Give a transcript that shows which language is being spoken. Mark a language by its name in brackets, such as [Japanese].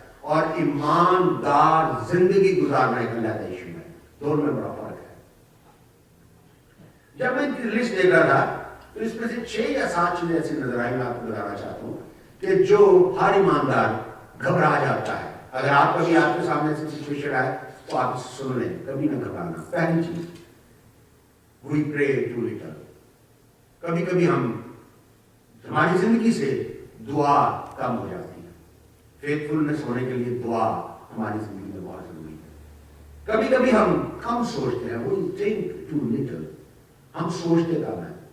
[Urdu] اور ایماندار زندگی گزارنا ایک علیحدہ ایشو ہے. دونوں میں بڑا فرق ہے. جب میں ان کی لسٹ دیکھ رہا تھا تو اس میں سے 6 یا 7 چیزیں ایسی نظر آئی. میں آپ کو بتانا چاہتا ہوں کہ جو ہر ایماندار گھبرا جاتا ہے. اگر آپ کبھی آپ کے سامنے سے سچویشن آئے تو آپ سن لیں، کبھی نہ گھبرانا. پہلی چیز [English] we pray too little. [Urdu] کبھی کبھی ہماری زندگی سے دعا کم ہو جاتی ہے. فیتھفلنس ہونے کے لیے دعا ہماری زندگی میں بہت ضروری ہے. کبھی کبھی ہم کم سوچتے ہیں. [English] we think too little. [Urdu] ہم سوچتے کم ہیں.